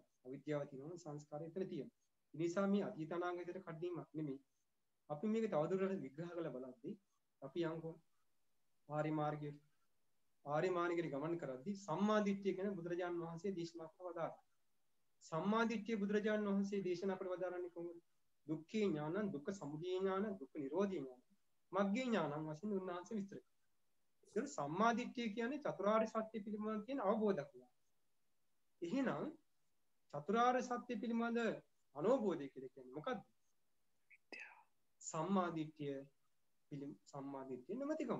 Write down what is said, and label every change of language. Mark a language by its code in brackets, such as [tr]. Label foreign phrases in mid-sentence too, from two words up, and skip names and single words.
[si] අවිද්‍යාව තියෙනවා සංස්කාරය එතන තියෙනවා. ඒ නිසා මේ අතීත අනාගතයට කඩීමක් නෙමෙයි. අපි මේක තවදුරටත් විග්‍රහ කරලා බලද්දී අපි යන්කෝ ආරි මාර්ගයේ ගමන් කරද්දී සම්මා දිට්ඨිය ගැන බුදුරජාන් වහන්සේ දේශනා කොට වදාළා. සම්මා දිට්ඨිය බුදුරජාන් වහන්සේ දේශනා කොට වදාරන්නේ කොහොමද? [pi] දුක්ඛේ ඥානං දුක්ඛ සමුදය ඥානං දුක්ඛ නිරෝධී ඥානං මග්ගේ ඥානං [si] වශයෙන් උන්වහන්සේ විස්තර කළා. ඒක සම්මා දිට්ඨිය කියන්නේ චතුරාර්ය සත්‍ය පිළිබඳ තියෙන අවබෝධයක්. එහෙනම් චතුරාර්ය සත්‍ය පිළිබඳ අනෝබෝධය කියලා කියන්නේ මොකක්ද? සම්මා දිට්ඨිය නැමැතිකම.